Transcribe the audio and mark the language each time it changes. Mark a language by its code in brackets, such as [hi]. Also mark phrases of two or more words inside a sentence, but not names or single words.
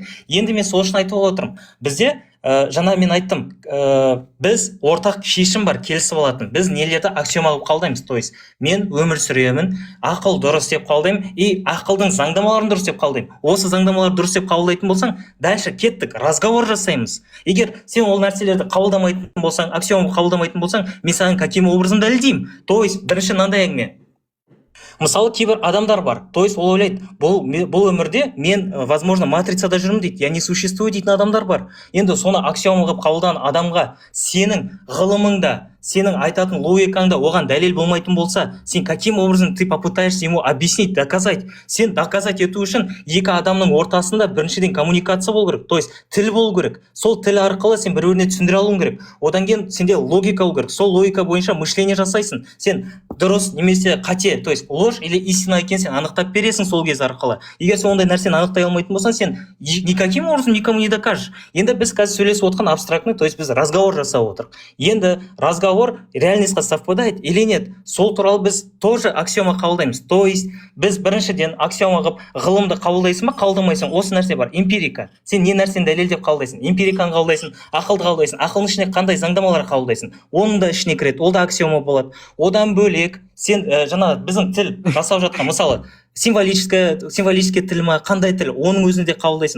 [kk] Енді мен сол үшін айтып отырмын. Бізде жаңа мен айттым, біз ортақ шешім бар, келісіп алатын. Біз нелерді аксиома қылып қабылдаймыз. [ru] То есть [kk] мен өмір сүремін, ақыл дұрыс деп қабылдаймын, и ақылдың заңдамаларын дұрыс деп қабылдаймын. Осы заңдамаларды дұрыс деп қабылдайтын болсаң, дальше кеттік, разговор жасаймыз. Егер сен ол нәрселерді қабылдамайтын болсаң, аксиома қабылдамайтын болсаң, мен саған [ru] каким образом [kk] дәлелдеймін. [ru] То есть [kk] бірінші мынандай әңгіме. Мысалы кейбір адамдар бар, [ru] то есть [kk] ол ойлайды, бұл өмірде мен, возможно, матрицада жүрмін дейді, [ru] я не существую [kk] дейтін адамдар бар. Енді соны аксиома қылып қабылдаған адамға сенің ғылымыңда, сенің айтатын логикаңда оған дәлел болмайтын болса, сен [ru] каким образом ты попытаешься ему объяснить, доказать? [kk] Сен доказать ету үшін екі адамның ортасында біріншіден коммуникация болу керек, [ru] то есть [kk] тіл болу керек. Сол тіл арқылы сен бір-біріне түсіндіре алуың керек. Одан кейін сенде логика болу керек. Сол логика бойынша мышление жасайсың. Сен дұрыс немесе қате, [ru] то есть ложь или истина [kk] екенін сен анықтап бересің сол кез арқылы. Егер сен ондай нәрсені анықтай алмайтын болсаң, сен [ru] никаким образом никому не докажешь. [kk] Енді біз қазір сөйлесіп отқан абстрактный, [ru] то есть [kk] біз разговор жасап отырмық. [ru] Енді разговор реальностьқа совпадает или нет? [kk] Сол туралы біз тоже аксиома қабылдаймыз. [ru] То есть [kk] біз біріншіден аксиома қылып ғылымды қабылдайсың ба, қабылдамайсың? Осы нәрсе бар, эмпирика. Сен не нәрсені дәлелдеп қабылдайсың? Эмпириканы қабылдайсың, ақылды қабылдайсың. Ақылдың ішіне қандай заңдамалар қабылдайсың? Оның да ішіне кіреді, ол да аксиома болады. Одан бөлек сен жаңа біздің тіл жасап жатқан, мысалы символический тіл ма, қандай тіл, оның өзінде қабылдайсың.